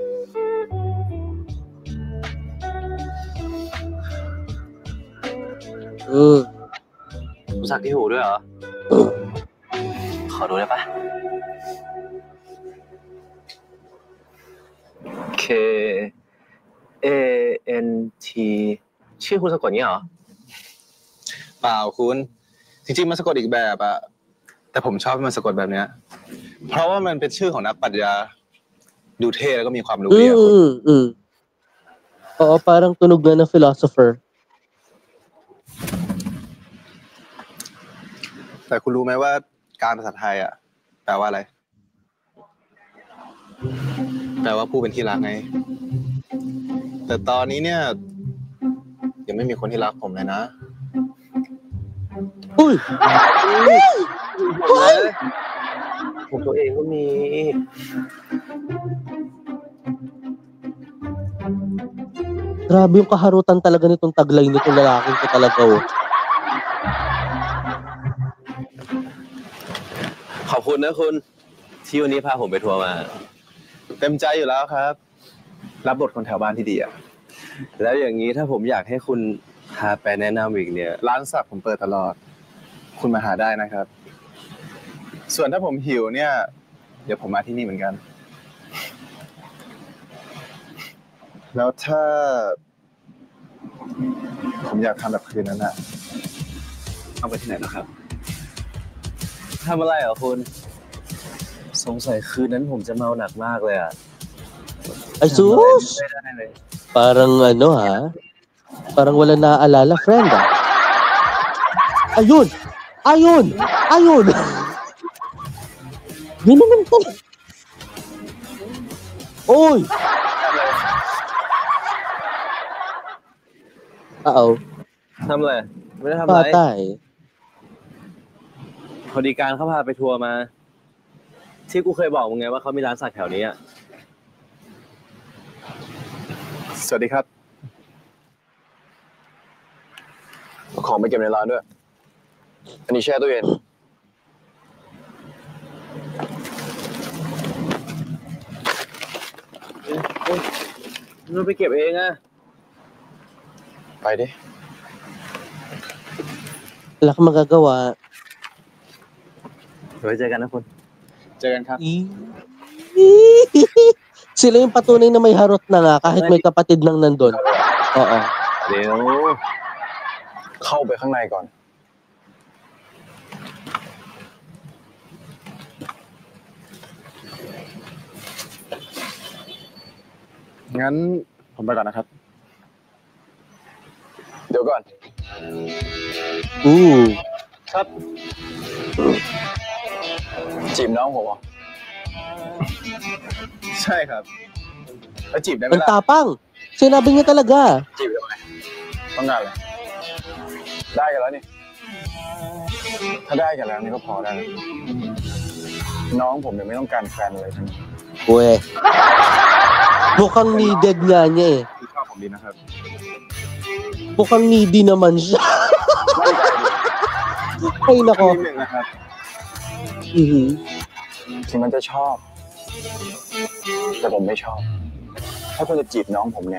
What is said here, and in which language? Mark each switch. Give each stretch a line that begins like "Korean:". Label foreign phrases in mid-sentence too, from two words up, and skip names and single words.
Thai: รู้สักที่หูด้วยเหรอ ขอดูได้ปะ K A N T ชื่อคุณสะกดงี้เหรอ เปล่าคุณจริงๆมันสะกดอีกแบบอะแต่ผมชอบให้มันสะกดแบบเนี้ยเพราะว่ามันเป็นชื่อของนักปรัชญาดูเท่แล้วก็มีความรู้ดีอะคุณ
Filipino: Oo, parang tunog na ng philosopher.
Thai: แต่คุณรู้ไหมว่าการภาษาไทยอะแปลว่าอะไรแปลว่าผู้เป็นที่รักไงแต่ตอนนี้เนี่ยยังไม่มีคนที่รักผมเลยนะ
Filipino: Uy!
Thai: ผมตัวเองก็มี
Filipino: Grabe yung kaharutan talaga nitong taglay nitong lalaking ko talaga. Oh.
Thai: ขอบคุณนะคุณที่วันนี้พาผมไปทัวร์มา เต็มใจอยู่แล้วครับ รับบทคนแถวบ้านที่ดีอะ แล้วอย่างนี้ถ้าผมอยากให้คุณพาไปแนะนำอีกเนี่ย ร้านสักผมเปิดตลอด คุณมาหาได้นะครับ ส่วนถ้าผมหิวเนี่ย เดี๋ยวผมมาที่นี่เหมือนกัน แล้วถ้าผมอยากทำแบบคืนนั้นอะเอาไปที่ไหนนะครับ ทำอะไรเหรอคุณสงสัยคืนนั้นผมจะเมาหนักมากเลยอ่ะ
Filipino: Ay sus! Parang ano ha? Parang wala naaalala, friend ah. Ayun! Ayun! Ayun! Yun naman pala. Oy! Uh-oh.
Thai: ทำอะไรไม่ได้ทำอะไร
Filipino: Patay.
Thai: พอดีการเขาพาไปทัวร์มา ที่กูเคยบอกมึงไงว่าเขามีร้านสักแถวนี้อ่ะ สวัสดีครับเอาของไปเก็บในร้านด้วย อันนี้แช่ตู้เย็น มึงไปเก็บเองอ่ะ ไปดิ
Filipino: Wala kang magagawa.
Thai: ไว้เจอกันนะคุณ เจอกันครับ
Filipino: Sila yung patunay na may harot na nga kahit may kapatid nang nandun. Oo.
Thai: เดี๋ยว เข้าไปข้างในก่อน งั้นผมไปก่อนนะครับ เดี๋ยวก่อน ครับ จีบน้องผมเหรอ ใช่ครับ แล้วจีบได้ไหม
Filipino: Ang
Thai: ล่ะ
Filipino: tapang. Sinabi niya talaga.
Thai: จีบทำไมต้องการอะไรได้กันแล้วนี่ ถ้าได้กันแล้วนี่ก็พอได้แล้วน้องผมยังไม่ต้องการแฟนเลยทั้งนั้น
Filipino: Uwe. Mukhang needed nga niya eh.
Thai: คือชอบผมดีนะครับ
Filipino: Mukhang needy naman siya.
Thai: มั่นใจดี
Filipino: Ay nako.
Thai: นิดนึงนะครับ Mhm. ถึงมันจะชอบ แต่ผมไม่ชอบ ถ้าคุณจะจีบน้องผมเนี่ย